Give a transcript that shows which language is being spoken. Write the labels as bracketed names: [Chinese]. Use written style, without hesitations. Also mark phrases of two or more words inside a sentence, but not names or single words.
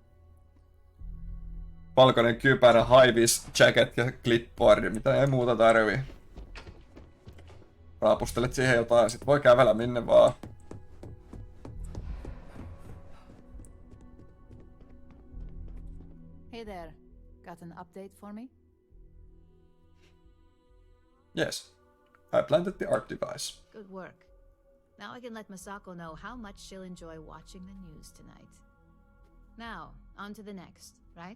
[Finnish] Valkoinen kypärä, [English] high-vis, jacket [Finnish] ja clipboard, mitä ei muuta tarvii. Raapustelet siihen jotain, sit voi kävellä minne vaan. [English] Got an update for me? Yes. I planted the art device. Good work. Now I can let Masako know how much she'll enjoy watching the news tonight. Now, on to the next, right?